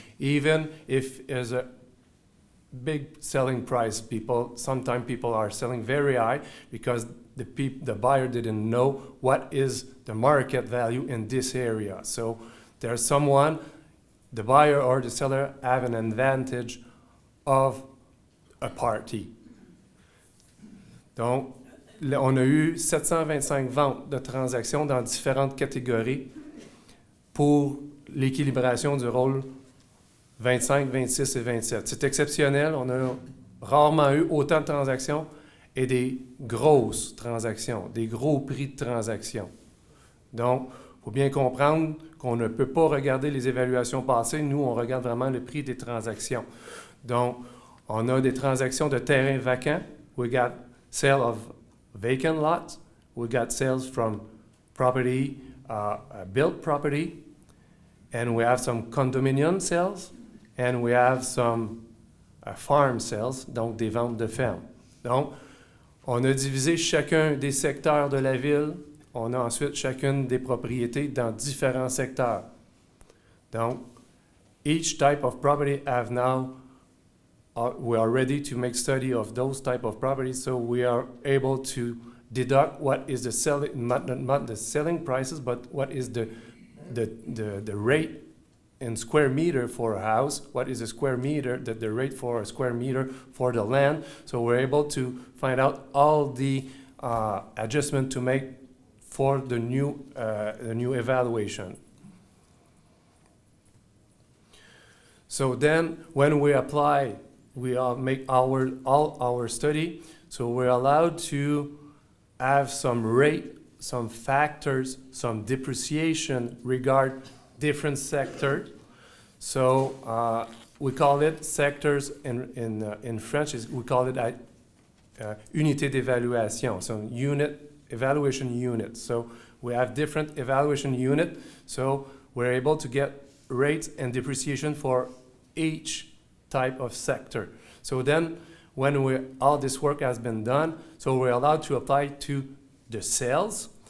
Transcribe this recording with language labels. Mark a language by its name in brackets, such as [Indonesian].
[English] Even if there's a big selling price, sometimes people are selling very high because the buyer didn't know what is the market value in this area. So there's the buyer or the seller have an advantage of a party. [French] Donc, on a eu 725 ventes de transactions dans différentes catégories pour l'équilibration du rôle 25, 26 et 27. C'est exceptionnel. On a rarement eu autant de transactions et des grosses transactions, des gros prix de transactions. Donc, il faut bien comprendre qu'on ne peut pas regarder les évaluations passées. Nous, on regarde vraiment le prix des transactions. Donc, on a des transactions de terrains vacants. [English] We got sale of vacant lots. We got sales from property, built property. And we have some condominium sales. And we have some farm sales, [French] donc des ventes de ferme. Donc, on a divisé chacun des secteurs de la ville. On a ensuite chacune des propriétés dans différents secteurs. [English] Donc, each type of property have now, we are ready to make study of those type of properties, so we are able to deduct what is the selling, not the selling prices, but what is the rate in square meter for a house, what is a square meter, the rate for a square meter for the land. So we're able to find out all the adjustment to make for the new evaluation. So then when we apply, we make all our study, so we're allowed to have some rate, some factors, some depreciation regard different sectors. So we call it sectors in French. We call it unité d'évaluation. So evaluation unit. So we have different evaluation unit. So we're able to get rates and depreciation for each type of sector. So then, when all this work has been done, so we're allowed to apply to the sales.